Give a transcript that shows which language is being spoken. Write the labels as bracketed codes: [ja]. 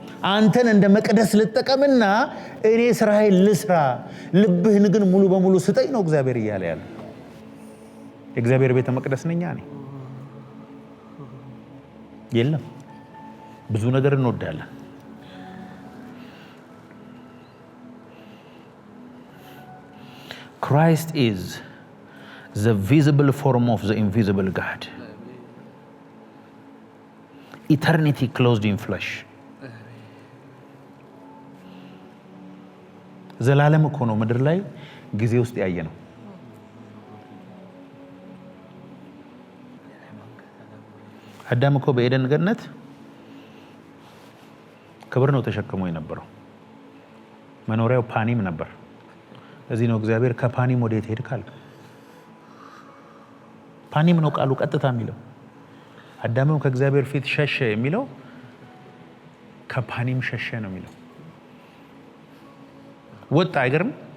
[am] አንተን እንደ መቅደስ ልጠቀምና እኔ ስራዬን ልስራ፣ ልብህን ግን ሙሉ በሙሉ ስጠኝ ነው እግዚአብሔር እያለ ያለ። የእግዚአብሔር ቤተ መቅደስ ነኝ እኔ። የለም ብዙ ነገር እንወዳለን። [en] Christ is the visible form of the invisible God. Eternity clothed in flesh. [am] ዘላለም እኮ ነው ምድር ላይ ጊዜ ውስጥ ያየ ነው። አዳም እኮ በኤደን ገነት ክብር ነው ተሸክሞ የነበረው። መኖሪያው ፓኒም ነበር። እዚህ ነው እግዚአብሔር ከፓኒም ወዴት ሄድክ አለ። ፓኒም ነው ቃሉ ቀጥታ የሚለው። አዳምም ከእግዚአብሔር ፊት ሸሸ የሚለው ከፓኒም ሸሸ ነው የሚለው። ወጣ አይገርም?